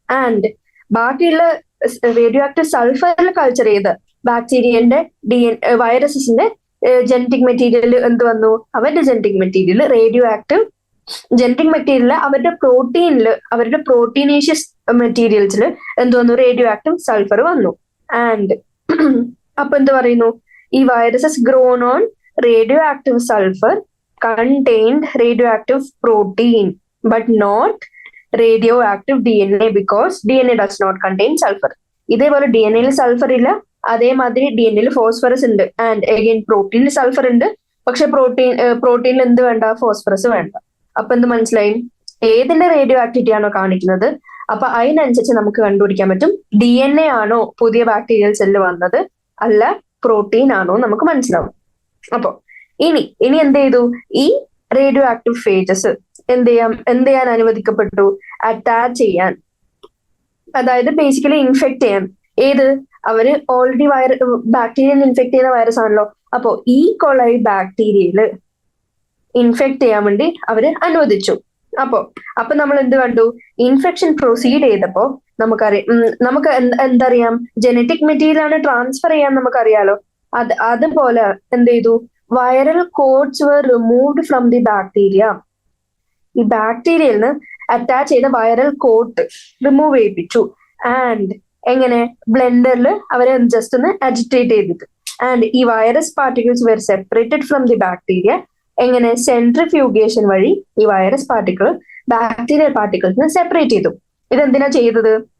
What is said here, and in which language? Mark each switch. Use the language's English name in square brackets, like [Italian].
[Malayalam] And ബാക്കിയുള്ള radio active സൾഫറിൽ culture ചെയ്ത ബാക്ടീരിയന്റെ വൈറസസിന്റെ genetic material എന്ത് വന്നു? അവരുടെ genetic material radio active genetic material അവരുടെ പ്രോട്ടീനേഷ്യസ് മെറ്റീരിയൽസിൽ എന്ത് വന്നു? റേഡിയോ ആക്റ്റീവ് സൾഫർ വന്നു. ആൻഡ് അപ്പൊ എന്ത് പറയുന്നു? ഈ [English] Viruses grown on radioactive sulphur contained radioactive protein but not radioactive DNA because DNA does not contain sulfur. [Malayalam] ഇതേപോലെ DNA സൾഫർ ഇല്ല, അതേമാതിരി DNA ഫോസ്ഫറസ് ഉണ്ട്. ആൻഡ് അഗൈൻ പ്രോട്ടീനിൽ സൾഫർ ഉണ്ട്, പക്ഷെ പ്രോട്ടീനിൽ എന്ത് വേണ്ട? ഫോസ്ഫറസ് വേണ്ട. അപ്പൊ എന്ത് മനസ്സിലായി? ഏതിന്റെ റേഡിയോ ആക്ടിവിറ്റി ആണോ കാണിക്കുന്നത് അപ്പൊ അതിനനുസരിച്ച് നമുക്ക് കണ്ടുപിടിക്കാൻ പറ്റും DNA ആണോ പുതിയ ബാക്ടീരിയൽ സെല്ല് വന്നത്, അല്ല പ്രോട്ടീൻ ആണോ നമുക്ക് മനസ്സിലാവും. അപ്പൊ ഇനി എന്ത് ചെയ്തു? ഈ റേഡിയോ ആക്റ്റീവ് ഫേജസ് എന്ത് ചെയ്യാൻ അനുവദിക്കപ്പെട്ടു? അറ്റാച്ച് ചെയ്യാൻ, അതായത് ബേസിക്കലി ഇൻഫെക്ട് ചെയ്യാൻ. ഏത്? അവര് ഓൾറെഡി ബാക്ടീരിയൽ ഇൻഫെക്ട് ചെയ്യുന്ന വൈറസ് ആണല്ലോ. അപ്പോ ഈ കൊളൈ ബാക്ടീരിയയില് ഇൻഫെക്ട് ചെയ്യാൻ വേണ്ടി അവര് അനുവദിച്ചു. അപ്പൊ നമ്മൾ എന്ത് കണ്ടു? ഇൻഫെക്ഷൻ പ്രൊസീഡ് ചെയ്തപ്പോ നമുക്ക് എന്തറിയാം? ജനറ്റിക് മെറ്റീരിയൽ ആണ് ട്രാൻസ്ഫർ ചെയ്യാൻ നമുക്കറിയാലോ. അതുപോലെ എന്ത് ചെയ്തു? [English] Viral coats were removed from the bacteria. [Malayalam] ഈ ബാക്ടീരിയയിൽ നിന്ന് അറ്റാച്ച് ചെയ്ത വൈറൽ കോട്ട് റിമൂവ് ചെയ്യിപ്പിച്ചു. ആൻഡ് എങ്ങനെ? ബ്ലെൻഡറിൽ അവരെ ജസ്റ്റ് ഒന്ന് അജിറ്റേറ്റ് ചെയ്തിട്ട്. [English] and [Malayalam] ഈ [English] Virus particles were separated from the bacteria. [Malayalam] എങ്ങനെ? സെൻട്രിഫ്യൂഗേഷൻ വഴി ഈ വൈറസ് ബാക്ടീരിയൽ പാർട്ടിക്കിൾസിനെ സെപ്പറേറ്റ് ചെയ്തു. ഇതെന്തിനാ ചെയ്തത്?